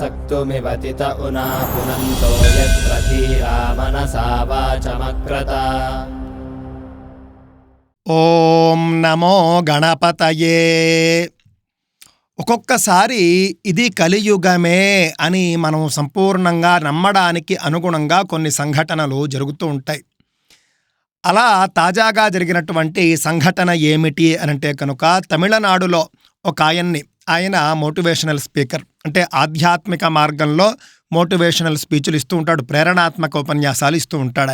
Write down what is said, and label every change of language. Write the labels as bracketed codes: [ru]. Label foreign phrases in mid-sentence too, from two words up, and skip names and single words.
[sa] मृत्युमिवतित उना पुनन्तो यत्र धीरा मनसा वाचमक्रत। ఓం నమో గణపతయే. [te] ఒక్కొక్కసారి ఇది కలియుగమే అని మనం సంపూర్ణంగా నమ్మడానికి అనుగుణంగా కొన్ని సంఘటనలు జరుగుతూ ఉంటాయి. అలా తాజాగా జరిగినటువంటి సంఘటన ఏమిటి అనంటే కనుక తమిళనాడులో ఒక ఆయన [en] motivational speaker, [te] అంటే ఆధ్యాత్మిక మార్గంలో [en] motivational speeches [te] ఇస్తూ ఉంటాడు, ప్రేరణాత్మక ఉపన్యాసాలు ఇస్తూ ఉంటాడు.